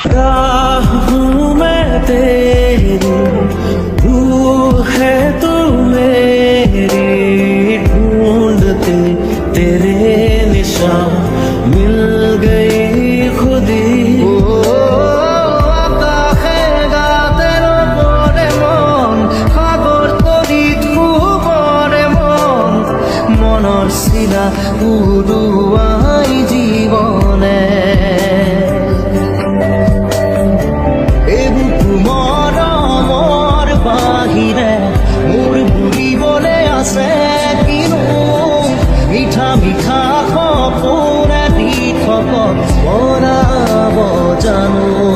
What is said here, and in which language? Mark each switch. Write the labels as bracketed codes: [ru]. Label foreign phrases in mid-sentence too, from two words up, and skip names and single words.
[hi] राह हूँ मैं तेरी, तू है तू मेरी, ढूंढते तेरे निशान मिल गई खुदी। [as] মনৰ চিৰা উৰুৱাই জীৱনে এইবোৰ মৰমৰ বাহিৰে মোৰ বুলিবলৈ আছে কিনো, মিঠা মিঠা সপোনে দিঠক বনাব জানো।